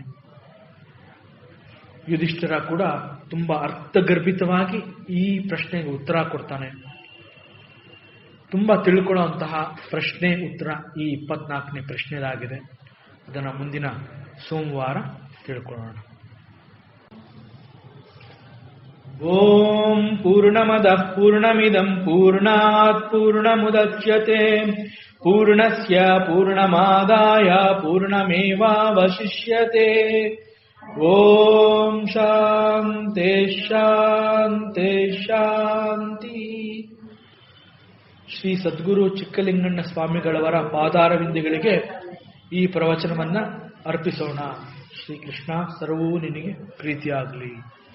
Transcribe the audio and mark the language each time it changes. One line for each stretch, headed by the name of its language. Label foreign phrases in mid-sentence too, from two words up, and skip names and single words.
Kannada: ಯುಧಿಷ್ಠಿರ ಕೂಡ ತುಂಬಾ ಅರ್ಥಗರ್ಭಿತವಾಗಿ ಈ ಪ್ರಶ್ನೆಗೆ ಉತ್ತರ ಕೊಡ್ತಾನೆ. ತುಂಬಾ ತಿಳ್ಕೊಳ್ಳುವಂತಹ ಪ್ರಶ್ನೆ ಉತ್ತರ ಈ 24ನೇ ಪ್ರಶ್ನೆದಾಗಿದೆ. ಅದನ್ನು ಮುಂದಿನ ಸೋಮವಾರ ತಿಳ್ಕೊಳ್ಳೋಣ.
Sanskrit: ಓಂ ಪೂರ್ಣಮದಃ ಪೂರ್ಣಮಿದಂ ಪೂರ್ಣಾತ್ ಪೂರ್ಣಮುದಚ್ಯತೆ ಪೂರ್ಣಸ್ಯ ಪೂರ್ಣಮಾದಾಯ ಪೂರ್ಣಮೇವಾವಶಿಷ್ಯತೆ. ಓಂ ಶಾಂತಿ ಶಾಂತಿ ಶಾಂತಿ.
Kannada: ಶ್ರೀ ಸದ್ಗುರು ಚಿಕ್ಕಲಿಂಗಣ್ಣ ಸ್ವಾಮಿಗಳವರ ಪಾದಾರವಿಂದಗಳಿಗೆ ಈ ಪ್ರವಚನವನ್ನ ಅರ್ಪಿಸೋಣ. ಶ್ರೀಕೃಷ್ಣ ಸರ್ವೂ ನಿನಗೆ ಪ್ರೀತಿಯಾಗಲಿ.